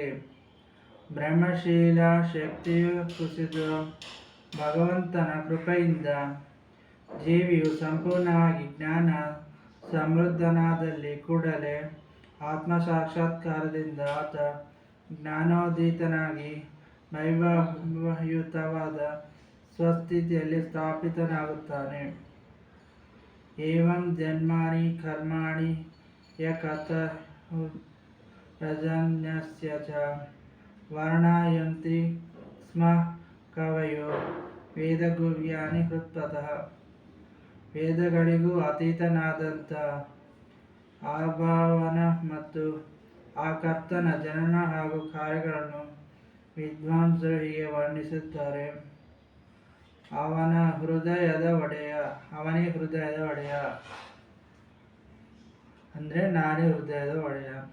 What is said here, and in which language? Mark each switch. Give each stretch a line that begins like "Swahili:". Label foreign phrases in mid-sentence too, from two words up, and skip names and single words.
Kannada: ಬ್ರಹ್ಮಶೀಲ ಶಕ್ತಿಯು ಕುಸಿದ ಭಗವಂತನ ಕೃಪೆಯಿಂದ ಜೀವಿಯು ಸಂಪೂರ್ಣವಾಗಿ ಜ್ಞಾನ ಸಮೃದ್ಧನಾದಲ್ಲಿ ಕೂಡಲೇ ಆತ್ಮ ಸಾಕ್ಷಾತ್ಕಾರದಿಂದ ಆತ ಜ್ಞಾನೋದೀತನಾಗಿ ವೈಭವಯುತವಾದ ಸ್ವಸ್ಥಿತಿಯಲ್ಲಿ ಸ್ಥಾಪಿತನಾಗುತ್ತಾನೆ.
Sanskrit: ಏವಂ ಜನ್ಮಾನಿ ಕರ್ಮಾಣಿ ಯಕತಃ ರಜನ್ಯಸ್ಯ ಚ ವರ್ಣಯಂತಿ ಸ್ಮ ಕವಯೋ ವೇದಗುಹ್ಯಾನಿ ಹೃತ್ವತಃ.
Kannada: ವೇದಗಳಿಗೂ ಅತೀತನಾದಂಥ ಅಭಾವನ ಮತ್ತು ಆ ಕರ್ತನ ಜನನ ಹಾಗೂ ಕಾರ್ಯಗಳನ್ನು ವಿದ್ವಾಂಸರು ಹೀಗೆ ವರ್ಣಿಸುತ್ತಾರೆ. ಅವನೇ ಹೃದಯದ ಒಡೆಯ ಅಂದರೆ ನಾನೇ ಹೃದಯದ ಒಡೆಯ.